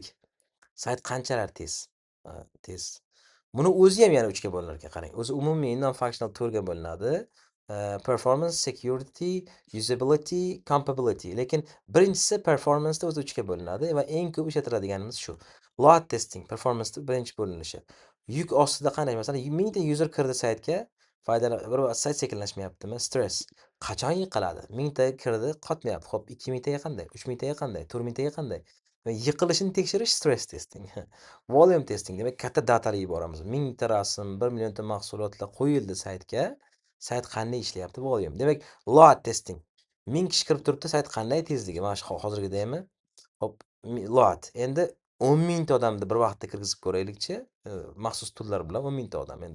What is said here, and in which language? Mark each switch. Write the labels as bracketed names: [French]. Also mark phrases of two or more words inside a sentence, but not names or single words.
[Uzbek] Sayt qanchalar tez? Tez. Buni o'zi ham yana 3 ga bo'linar ekan, qarang. O'zi umumiy non-functional 4 ga bo'linadi. [English] Performance, security, usability, compatibility. [Uzbek] Lekin birinchisi performance da o'zi 3 ga bo'linadi va eng ko'p ishlatiladiganimiz shu. [English] Load testing [Uzbek] performance da birinchi bo'linishi. Yuk ostida qanday? Masalan, 1000 ta user kirdi saytga, bir sayt sekinlashmayaptimi? Stress. Qachon yiqiladi? 1000 ta kirdi, qotmayapti. Xo'p, 2000 taga qanday? 3000 taga qanday? 4000 taga qanday? Va yiqilishini tekshirish [English] stress testing. Volume testing, [Uzbek] demak katta datalar yuboramiz. 1000 ta rasm, 1 million ta mahsulotlar qo'yildi saytga. Sayt qanday ishlayapti? Volume. Demak, [English] load testing. [Uzbek] 1000 kishi kirib turibdi, sayt qanday tezligi? Mana shu hozirgidaymi? Hop, load. Endi 10 ta odamni bir vaqtda kirgizib ko'raylikchi, maxsus tullar bilan 10 ta odam.